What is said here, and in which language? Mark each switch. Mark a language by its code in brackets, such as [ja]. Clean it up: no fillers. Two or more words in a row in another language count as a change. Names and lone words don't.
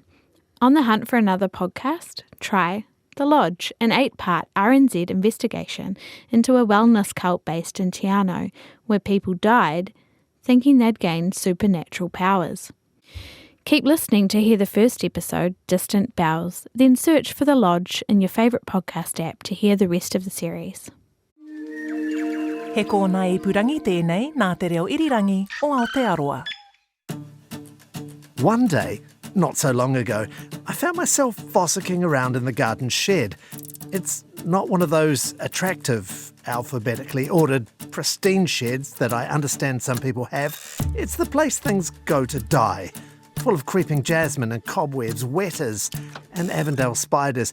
[en] On the hunt for another podcast? Try The Lodge, an 8-part RNZ investigation into a wellness cult based in Te Anau, where people died thinking they'd gained supernatural powers. Keep listening to hear the first episode, Distant Bells, then search for The Lodge in your favourite podcast app to hear the rest of the series. [mi] He kōna ipurangi tēnei nā te reo irirangi o Aotearoa. [en] One day, not so long ago, I found myself fossicking around in the garden shed. It's not one of those attractive, alphabetically ordered, pristine sheds that I understand some people have. It's the place things go to die. Full of creeping jasmine and cobwebs, wetters and Avondale spiders.